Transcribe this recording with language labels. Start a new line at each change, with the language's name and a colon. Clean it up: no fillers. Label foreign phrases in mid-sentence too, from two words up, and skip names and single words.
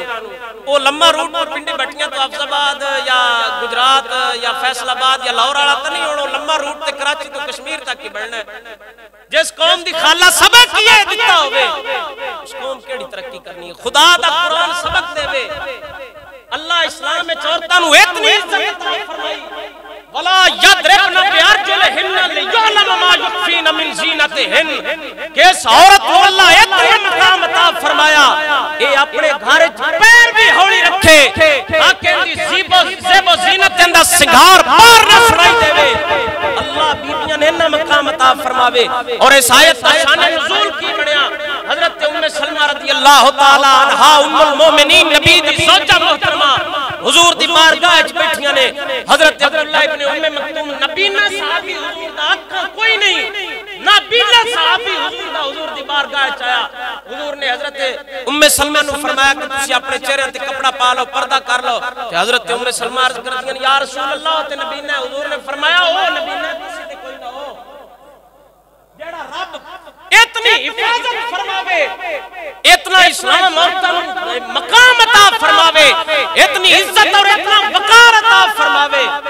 Punjabi: وہ لمّا روٹ پنڈی بھٹیاں توں حافظ آباد یا گجرات یا فیصل آباد یا لاہور والا تاں نہیں ہونا. لمّا روٹ تے کراچی توں کشمیر تک ہی ودھنا ہے۔ جس قوم دی خالہ سبق ایہہ دتا ہووے اس قوم کیہڑی ترقی کرنی ہے. خدا دا قرآن سبق دیوے. اللہ اسلام میں عورتاں نوں اتنی عزت فرمائی
Arabic: وَلَا يَضْرِبْنَ بِأَرْجُلِهِنَّ لِيُعْلَمَ مَا يُخْفِينَ مِنْ زِينَتِهِنَّ
Punjabi: کہ اس عورت کو اللہ اتنا مقام عطا فرمایا یہ اپنے گھر پیر بھی ہولی رکھے تاکہ دی زیب و زینت دا سنگار باہر نہ سنائی دیوے. اللہ بیبیاں نے اتنا مقام عطا فرماوے۔ اور اس آیت کا شان نزول کی بنیا حضرت ام سلمہ
Arabic: رضي الله تعالى عنها
Punjabi: ام المومنین نبی دی زوجہ محترمہ حضور دی بارگاہ چ بیٹھیاں نے. حضرت عبداللہ ابن ام مکتوم نابینا صحابی حضور دا آقا کوئی نہیں نا بینا صحابی حضور دا حضور دی بارگاہ چ آیا. حضور نے حضرت ام سلمہ نوں فرمایا کہ تسی اپنے چہرے تے کپڑا پا لو، پردہ کر لو. تے حضرت ام سلمہ عرض کردیاں
Arabic: يا رسول الله
Punjabi: تے نابینا. حضور نے فرمایا او نابینا کسی تے کوئی نا ہو جیہڑا رب اتنی حفاظت فرماوے، اتنا اسلام عورتاں نوں مقام عطا فرماوے، اتنی عزت اور اتنا وقار عطا فرماوے.